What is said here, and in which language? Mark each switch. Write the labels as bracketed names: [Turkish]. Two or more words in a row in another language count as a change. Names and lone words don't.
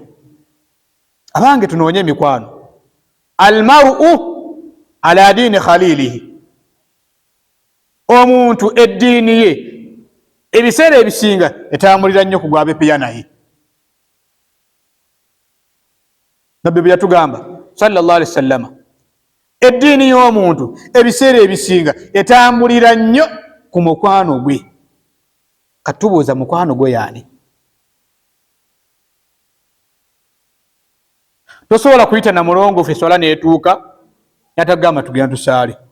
[Ganda] Abange tunoonye emikwano. [Arabic] المرء على دين خليله, [Ganda] omuntu eddiini ye ebiseera ebisinga etambulira nnyo ku gwabeepeya naye. Nabbi bwe yatugamba [Arabic] صلى الله عليه وسلم, [Ganda] eddiini y'omuntu ebiseera ebisinga etambulira nnyo ku mukwano gwe. Katubuuza, mukwano gwe yaani? Tosobola kuyita na mulongoofu eswala neetuuka yatagamba tugenda tusaale.